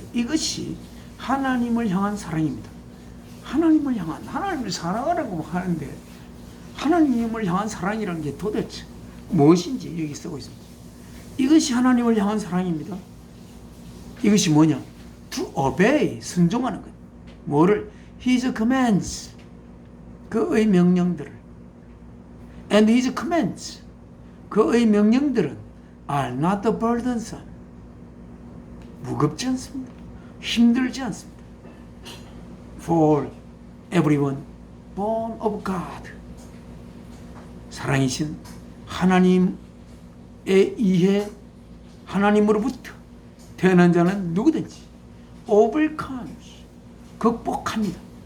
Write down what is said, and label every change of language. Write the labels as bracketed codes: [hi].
[ko] 이것이 하나님을 향한 사랑입니다. 하나님을 향한, 하나님을 사랑하라고 하는데 하나님을 향한 사랑이라는 게 도대체 무엇인지 여기 쓰고 있습니다. 이것이 하나님을 향한 사랑입니다. 이것이 뭐냐? [en] To obey, [ko] 순종하는 것. 뭐를? [en] His commands, [ko] 그의 명령들을. [en] And His commands, [ko] 그의 명령들은 [en] are not burdensome, [ko] 무겁지 않습니다. 힘들지 않습니다. [en] For everyone born of God, [ko] 사랑이신 하나님에 의해 하나님으로부터 태어난 자는 누구든지 [en] overcomes, [ko] 극복합니다.